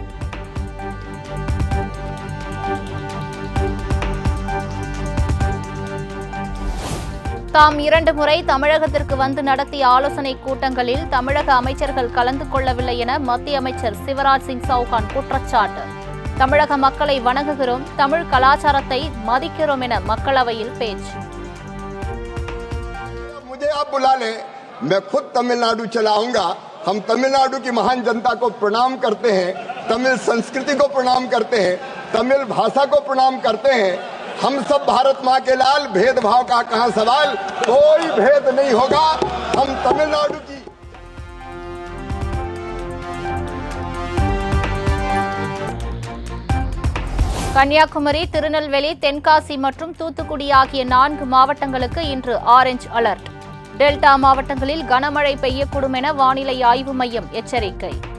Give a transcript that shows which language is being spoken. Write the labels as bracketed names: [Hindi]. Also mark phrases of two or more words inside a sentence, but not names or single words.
[Tamil] தாம் 2 முறை தமிழகத்திற்கு வந்து நடத்திய ஆலோசனைக் கூட்டங்களில் தமிழக அமைச்சர்கள் கலந்து கொள்ளவில்லை என மத்திய அமைச்சர் சிவராஜ் சிங் சௌகான் குற்றச்சாட்டு. தமிழக மக்களை வணங்குகிறோம், தமிழ் கலாச்சாரத்தை மதிக்கிறோம் என மக்களவையில் பேச்சு. [Hindi] मुझे आप बुला ले, मैं खुद तमिलनाडु चला आऊंगा. हम तमिलनाडु की महान जनता को प्रणाम करते हैं, तमिल संस्कृति को प्रणाम करते हैं, तमिल भाषा को प्रणाम करते हैं. हम सब भारत माँ के लाल, भेदभाव का कहाँ सवाल, कोई भेद नहीं होगा. हम तमिलनाडु की [Tamil] கன்னியாகுமரி, திருநெல்வேலி, தென்காசி மற்றும் தூத்துக்குடி ஆகிய 4 மாவட்டங்களுக்கு இன்று [English] orange alert. [Tamil] டெல்டா மாவட்டங்களில் கனமழை பெய்யக்கூடும் என வானிலை ஆய்வு மையம் எச்சரிக்கை.